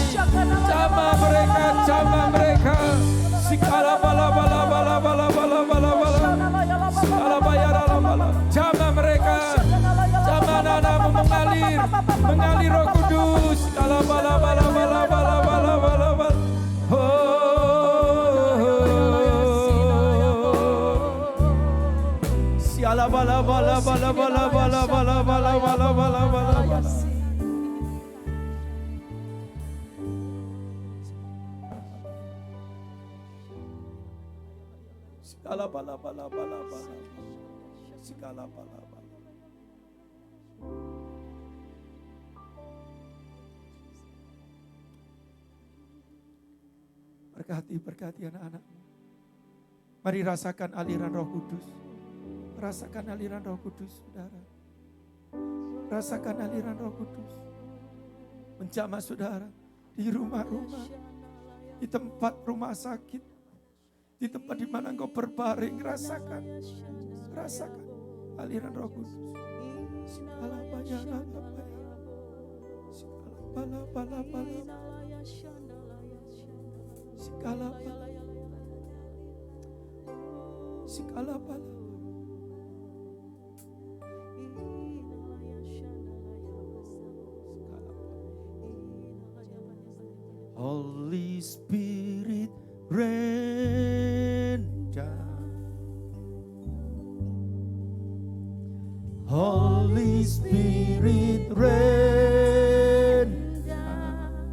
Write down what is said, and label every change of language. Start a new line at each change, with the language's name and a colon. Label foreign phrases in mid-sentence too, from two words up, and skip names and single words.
Indonesian: Jamah mereka. Sikala bala bala bala bala bala bala bala. Sikala bayara bala. Jamah mereka. Jamah anak-anakmu mengalir Roh Kudus. Sikala bala bala bala bala bala bala bala. Siala bala bala bala bala bala bala bala bala bala bala. Sikala bala bala bala bala. Sikala bala bala. Berkati anak-anak. Mari rasakan aliran Roh Kudus. Rasakan aliran Roh Kudus, saudara. Rasakan aliran Roh Kudus. Menjamah saudara di rumah-rumah, di tempat rumah sakit, di tempat di mana engkau berbaring. Rasakan aliran Roh Kudus. Sikala bayara bayara. Sikala bala bala bala. Sikala bala. Sikala bala.
English: Holy Spirit rain down. Holy Spirit rain down.